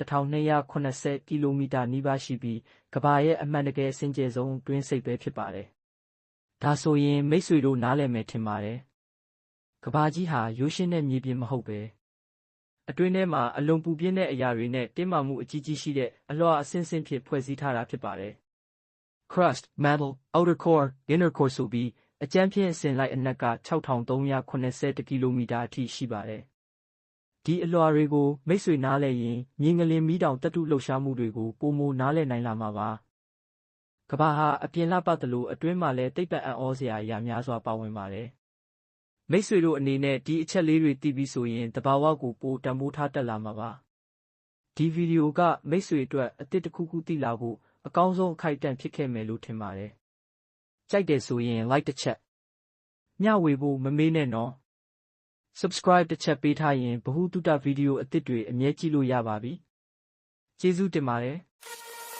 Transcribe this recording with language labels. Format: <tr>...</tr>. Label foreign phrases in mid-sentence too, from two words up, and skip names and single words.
<my>1280 ကီလိုမီတာနီးပါးရှိပြီးကဘာရဲ့အမှန်တကယ်အစင်ကြယ်ဆုံးတွင်းစိတ်ပဲဖြစ်ပါတယ်ဒါဆိုရင်မိတ်ဆွေတို့နားလည်မယ်ထင်ပါတယ်ကဘာကြီးဟာရိုးရှင်းတဲ့မြေပြင်မဟုတ်ပဲအတွင်းထဲမှာအလွန်ပူပြင်းတဲ့အရာတွေနဲ့တင်းမာမှုအကြီးကြီးရှိတဲ့အလွှာအဆင့်ဆင့်ဖြစ်ဖွဲ့စည်းထားတာဖြစ်ပါတယ်</my> <en>crust mantle outer core inner core</en> <my>ဆိုပြီးအကြမ်းဖျင်းအစဉ်လိုက်အနက်က 6380 ကီလိုမီတာအထိရှိပါတယ်ဒီအလွှာတွေကိုမိတ်ဆွေနားလည်ရင်မြေငလျင်မီးတောင်သတ္တုလှုပ်ရှားမှုတွေကိုပိုမိုနားလည်နိုင်လာမှာပါ ကဘာဟာအပြင်လှပသလိုအတွင်းမှာလည်းသိပ္ပံအံ့ဩစရာအရာများစွာပါဝင်ပါတယ်မိတ်ဆွေတို့အနေနဲ့ဒီအချက်လေးတွေသိပြီးဆိုရင်တဘာဝကိုပိုတန်ဖိုးထားတက်လာမှာပါဒီဗီဒီယိုကမိတ်ဆွေအတွက်အသစ်တစ်ခုခုသိလာဖို့အကောင်းဆုံးအခိုက်အတန့်ဖြစ်ခဲ့မယ်လို့ထင်ပါတယ်ကြိုက်တယ်ဆိုရင် like တစ်ချက်မျှဝေဖို့မမေ့နဲ့နော် subscribe တစ်ချက်ပေးထားရင်ဗဟုသုတဗီဒီယိုအသစ်တွေအမြဲကြည့်လို့ရပါပြီကျေးဇူးတင်ပါတယ်</my>